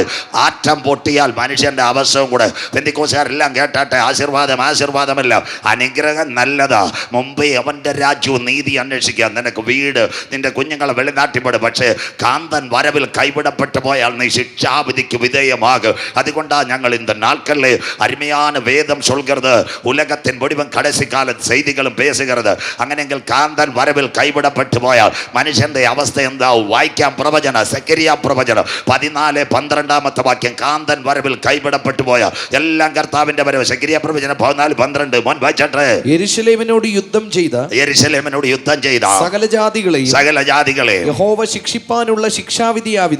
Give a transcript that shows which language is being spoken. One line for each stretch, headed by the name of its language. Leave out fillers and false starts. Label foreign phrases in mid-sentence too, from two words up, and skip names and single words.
Malayalam: ആറ്റം പൊട്ടിയാൽ മനുഷ്യന്റെ അവസ്ഥയും കൂടെ. പെന്തിക്കോസുകാരെല്ലാം കേട്ടാട്ടെ, ആശീർവാദമല്ല, അനുഗ്രഹം നല്ലതാ. മുമ്പേ അവന്റെ രാജ്യവും നീതി അന്വേഷിക്കുക. നിനക്ക് വീട്, നിന്റെ കുഞ്ഞുങ്ങളെ വെളിനാട്ടിപ്പെടും. പക്ഷേ കാന്തൻ വരവിൽ കൈവിടപ്പെട്ടു പോയാൽ നീ ശിക്ഷാവിധിക്ക് വിധേയമാകും. അതുകൊണ്ടാണ് ഞങ്ങൾ
Tamil: இந்த நாட்களில் அருமையான வேதம் சொல்கிறது, உலகத்தின் முடிவும் கடைசி கால செய்திகளும் பேசுகிறது.
Malayalam: അങ്ങനെയെങ്കിൽ കാന്തൻ വരവിൽ കൈവിടപ്പെട്ടു പോയാൽ മനുഷ്യന്റെ അവസ്ഥ എന്താവും? വായിക്കാം പ്രവചനം, സെക്കരിയ പ്രവചനം 14:12 വാക്യം. കാന്തൻ വരവിൽ കൈവിടപ്പെട്ടു പോയാൽ എല്ലാം കർത്താവിന്റെ വരവ്. സെക്കരിയ പ്രവചനം 14:12 മോൻ വായിച്ചട്ടെ. യെരുശലേമിനോട് യുദ്ധം ചെയ്ത സകല ജാതികളെ യഹോവ ശിക്ഷിപ്പാനുള്ള ശിക്ഷാവിധിയാവിത്.